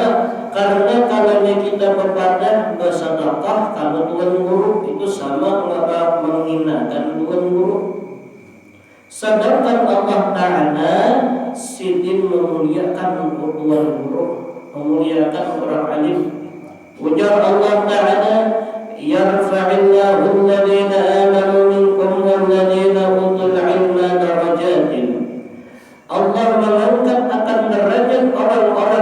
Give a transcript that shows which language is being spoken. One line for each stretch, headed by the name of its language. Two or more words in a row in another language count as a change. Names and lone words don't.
Banjar: Karena kalau kita berpadah bersedekah kalau tuan guru itu sama menghinakan tuan guru.
Indonesian: Sedangkan Allah Ta'ala sidin memuliakan tuan guru, memuliakan orang alim.
Arabic: Ujar Allah Ta'ala, يرفع الله الذين آمنوا منكم والذين أوتوا العلم درجات.
Indonesian: Allah mengangkat akan derajat orang